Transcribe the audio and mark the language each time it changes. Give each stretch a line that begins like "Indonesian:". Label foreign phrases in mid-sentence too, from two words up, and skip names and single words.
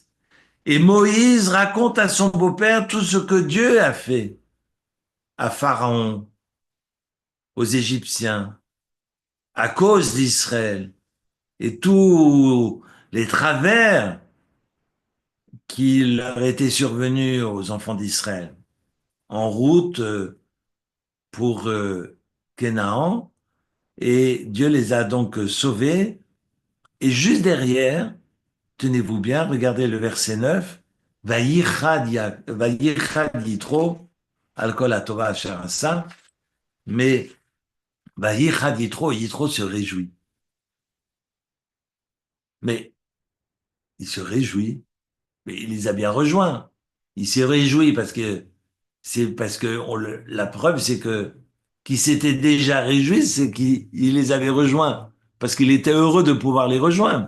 French: Et Moïse raconte à son beau-père tout ce que Dieu a fait à Pharaon, aux Égyptiens, à cause d'Israël, et tous les travers qui leur étaient survenus aux enfants d'Israël en route pour Canaan. Et Dieu les a donc sauvés. Et juste derrière, tenez-vous bien, regardez le verset 9,
Hebrew: ויחד יתרו, על כל הטובה אשר עשה,
French: mais
Hebrew: ויחד יתרו,
French: Yitro se réjouit. Mais il se réjouit, mais il les a bien rejoints. Il s'est réjoui parce que la preuve, c'est que qui s'était déjà réjoui, c'est qu'il les avait rejoints, parce qu'il était heureux de pouvoir les rejoindre.